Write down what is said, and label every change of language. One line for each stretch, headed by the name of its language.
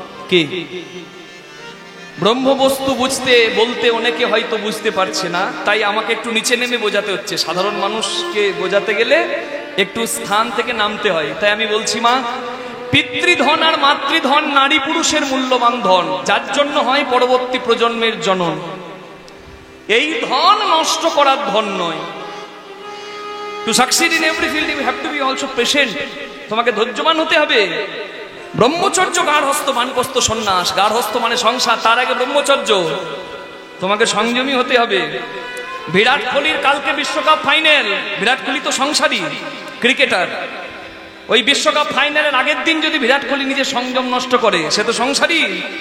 Bangla: কি ব্রহ্মবস্তু বুঝতে বলতে অনেকে হয়তো বুঝতে পারছে না, তাই আমাকে একটু নিচে নেমে বোঝাতে হচ্ছে। সাধারণ মানুষকে বোঝাতে গেলে একটু স্থান থেকে নামতে হয়। তাই আমি বলছি, মা, পিতৃধন আর মাতৃধন নারী পুরুষের মূল্যবান ধন, যার জন্য হয় পরবর্তী প্রজন্মের জনন। এই ধন নষ্ট করার ধন নয়।
English: To succeed in every field you have to be also patient.
Bangla: তোমাকে ধৈর্যবান হতে হবে। ব্রহ্মচর্য, গার্হস্থ, বানপ্রস্থ, সন্ন্যাস। গার্হস্থ মানে সংসার, তার আগে ব্রহ্মচর্য। তোমাকে সংযমী হতে হবে। বিরাট কোহলির কালকে বিশ্বকাপ ফাইনাল। বিরাট কোহলি তো সংসারী ক্রিকেটার। ওই বিশ্বকাপ ফাইনালের আগের দিন যদি বিরাট কোহলি নিজের সংযম নষ্ট করে, সে তো সংসারী।